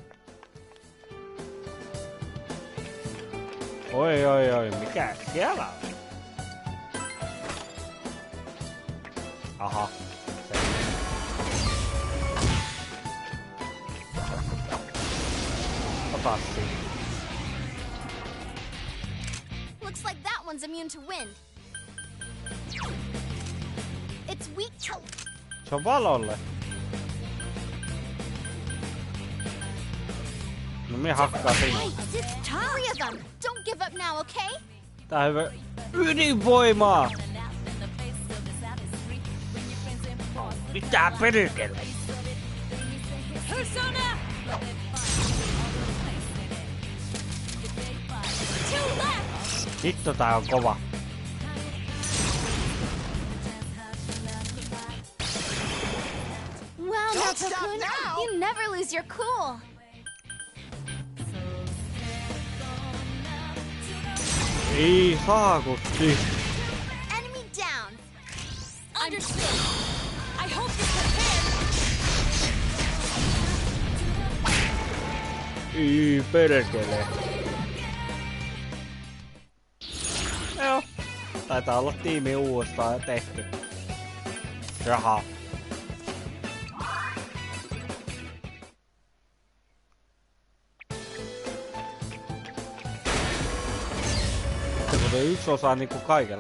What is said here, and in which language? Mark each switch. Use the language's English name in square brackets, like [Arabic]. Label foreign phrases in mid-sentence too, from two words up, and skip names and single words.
[Finnish] Oi, mikä siellä on? Aha. Ota siinä. [English] Looks like that one's immune to wind. It's weak to... [Finnish] Se on valolle. No minä hakkaan sinua. [English] Three of them. Don't give up now, okay? [Finnish] Tää on hyvä. Ydinvoimaa! Mitä perkele? Persona! [English] Two left! [Finnish] Hitto tää on kova. [English] Well, Nato-kun, you never lose your cool. [Finnish] Ei saakutti. [English] Enemy down. Understood. I hope you're prepared. [Finnish] Ei perkele. Joo. Taitaa olla tiimi uudestaan tehty. Rahaa. Yksi osa niinku kaikella.